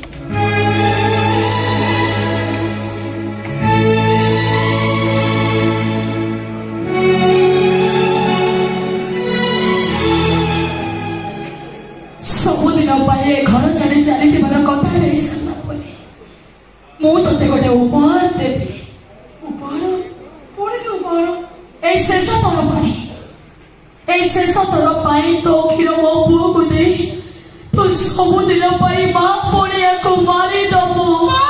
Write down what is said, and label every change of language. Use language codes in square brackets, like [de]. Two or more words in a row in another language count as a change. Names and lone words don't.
[or] ସବୁଦିନ ପାଇଁ ଏ ଘର ଛାଡ଼ି ଚାଲିଯିବାର କଥା ହେଇ ସାରିଲା ପରେ ମୁଁ ତତେ ଗୋଟେ ଉପହାର ଦେବି। ଉପହାର? ପୁଣି କି ଉପହାର? ଏଇ ଶେଷ ତୋର ପାଇଁ, ଏଇ ଶେଷ ତୋର ପାଇଁ ତୋ କ୍ଷୀର ମୋ ପୁଅକୁ ଦେଇ ତୁ ସବୁଦିନ ପାଇଁ ମା ପଡ଼ିଆକୁ ମାରିଦବୁ।